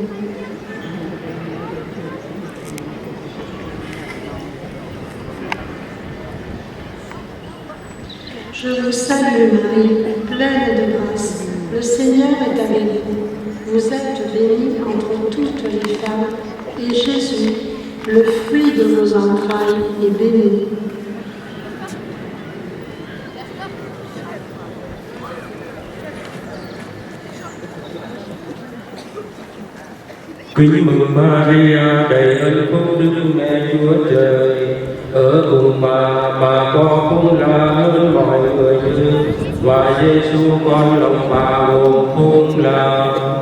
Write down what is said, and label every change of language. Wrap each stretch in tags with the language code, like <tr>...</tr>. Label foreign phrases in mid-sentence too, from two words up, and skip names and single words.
<fr>Je vous salue Marie, pleine de grâce, le Seigneur est avec vous. Vous êtes bénie entre toutes les femmes, et Jésus, le fruit de vos entrailles, est béni.</fr> <vi>Kính mừng Maria đầy ơn phúc, Đức Mẹ Chúa Trời, ở cùng bà có phúc lạ hơn mọi người nữ, và Giêsu con lòng bà gồm phúc lạ.</vi>